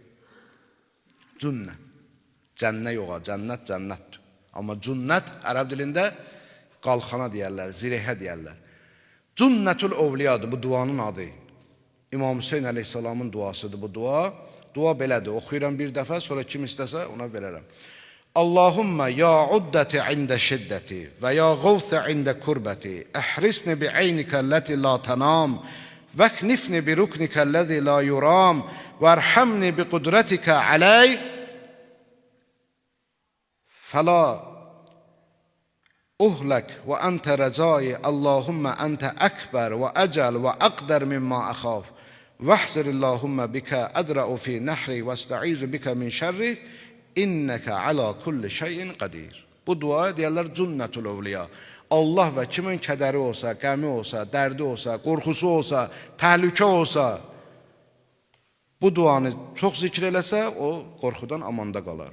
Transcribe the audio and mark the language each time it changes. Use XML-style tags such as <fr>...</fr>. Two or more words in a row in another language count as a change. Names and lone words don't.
<az>Cünnə, cənnə yoxa, cənnət cənnətdir. Amma cünnət ərəb dilində qalxana deyərlər, zirehə deyərlər. Cünnətül Əvliyadır bu duanın adı. İmam Hüseyin əleyhissalamın duasıdır bu dua. Dua belədir, oxuyuram bir dəfə, sonra kim istəsə ona verərəm.</az> <ar>اللهم يا عدتي عند شدتي ويا غوثي عند كربتي احرسني بعينك التي لا تنام واكنفني بركنك الذي لا يرام وارحمني بقدرتك علي فلا أهلك وأنت رجائي اللهم أنت أكبر وأجل وأقدر مما أخاف وأحذر اللهم بك أدرأ في نحري وأستعيذ بك من شره إنك على كل شيء قدير.</ar> <az>Bu dua deyərlər Cünnətül Əvliya. Allah və kimin kədəri olsa, qəmi olsa, dərdi olsa, qorxusu olsa, təhlükə olsa, bu duanı çox zikr eləsə, o qorxudan amanda qalar.</az>